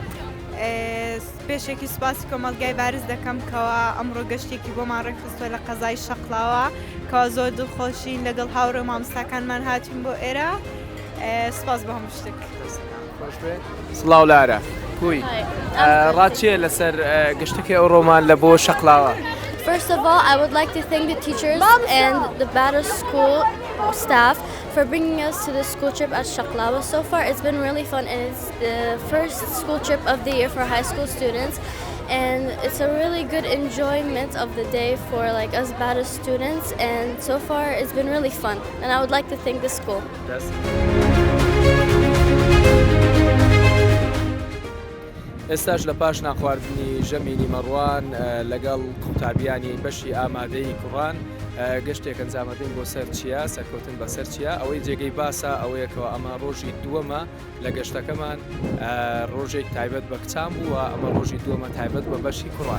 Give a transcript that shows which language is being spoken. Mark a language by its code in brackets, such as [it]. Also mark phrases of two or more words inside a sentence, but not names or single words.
[ckb] پێشێکی سوپاسی کۆمەڵگای بارز دەکەم کەەوە ئەمڕۆ گەشتێکی بۆمان ڕێکخستووە لە قەزای شەقلاوە کەوا زۆر دڵخۆشین لەگەڵ هاوڕێ مامۆستاکانمان هاتین بۆ ئێرە. سپاس بە هەموو شتێک. سڵاو لارە کوی ڕاچیە لەسەر گەشتەکەی ئەوڕۆمان لە بۆ شەقلاوە؟ [en] First of all, I would like to thank the teachers and the Bada School staff for bringing us to the school trip at Shaklawa. So far, it's been really fun, and it's the first school trip of the year for high school students. And it's a really good enjoyment of the day for like us Bada students. And so far, it's been really fun. And I would like to thank the school. [ckb] ئێستاش لە پاش ناخواردنی ژەمی نیمەڕوان لەگەڵ قوتابیانی بەشی ئامادەی کوڕان گەشتێک ئەنجامەدەین بۆ سەر چیە سەرکەوتن بەسەر چیە ئەوەی جێگەی باسە ئەوەیەکەوە ئەمە ڕۆژی دووەمە لە گەشتەکەمان ڕۆژێک تایبەت بە کچان بووە ئەمە ڕۆژی دووەمە تایبەت بە بەشی کوڕان.